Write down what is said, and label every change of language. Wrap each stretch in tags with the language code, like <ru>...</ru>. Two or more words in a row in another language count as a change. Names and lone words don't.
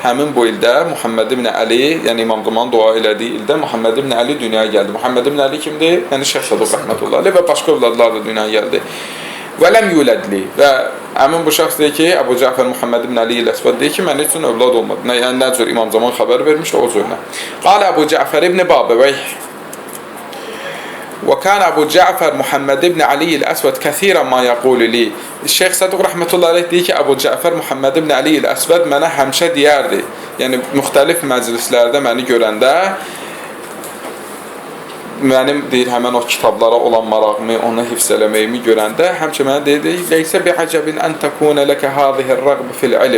<az>Həmin bu ildə Muhammed ibn Ali, yəni İmam Zaman dua elədiyi ildə Muhammed ibn Ali dünyaya gəldi. Muhammed ibn Ali kimdir? Yəni Şeyx Səduq rəhmətullahi və başqa övladlar da dünyaya gəldi. Və</az> <ar>لم يولد لي</ar> <az>və həmin bu şəxs deyir ki, Əbu Cəfər Muhammed ibn Ali Əsvad deyir ki, mən üçün övlad olmadı. Yəni nə cür İmam Zaman xəbər vermişdi o cürünə. Qalə Əbu Cəfər ibn Babaveyh</az> <ar>وكان أبو جعفر محمد بن علي الأسود كثيرا ما يقول لي</ar> <az>Şeyx Səduq</az> <ar>رحمة الله عليه</ar> <az>deyir ki, Əbu Cəfər Muhammed ibn Ali el-Əsvəd mənə həmişə deyərdi, yəni müxtəlif məclislərdə məni görəndə mənim deyir, həmən o kitablara olan marağımı, onu hifz eləməyimi görəndə həmçə mənə deyir,</az> <ar>ليس بعجب أن تكون لك هذه الرغبة في العلم.</ar>